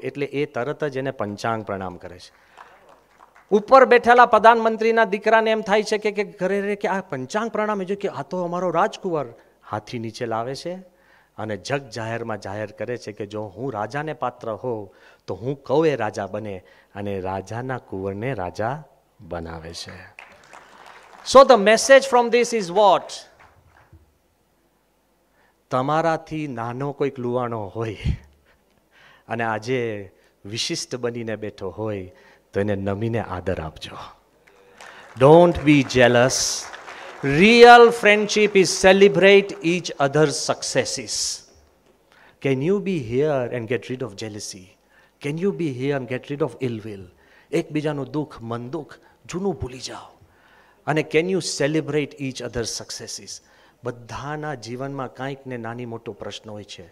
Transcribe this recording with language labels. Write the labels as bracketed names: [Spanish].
[Gujarati] એટલે એ તરત જ એને પંચાંગ પ્રણામ કરે છે. ઉપર બેઠેલા પ્રધાનમંત્રીના દીકરાને એમ થાય છે કે ઘરે કે આ પંચાંગ પ્રણામ જો કે આ તો અમારો રાજકુંવર. હાથી નીચે લાવે છે અને જગ જાહેરમાં જાહેર કરે છે કે જો હું રાજાને પાત્ર હોઉં તો હું કહું એ રાજા બને, અને રાજાના કુંવરને રાજા બનાવે છે. [English] So the message from this is what? [Gujarati] તમારાથી નાનો કોઈક લુવાણો હોય અને આજે વિશિષ્ટ બનીને બેઠો હોય તો એને નમીને આદર આપજો. [English] Don't be jealous. Real friendship is celebrate each other's successes. Can you be here and get rid of jealousy? Can you be here and get rid of ill will? [Gujarati] એકબીજાનું દુઃખ, મન દુઃખ, જૂનું ભૂલી જાઓ. અને [English] Can you celebrate each other's successes? [Gujarati] બધાના જીવનમાં કંઈક ને નાની મોટો પ્રશ્ન હોય છે.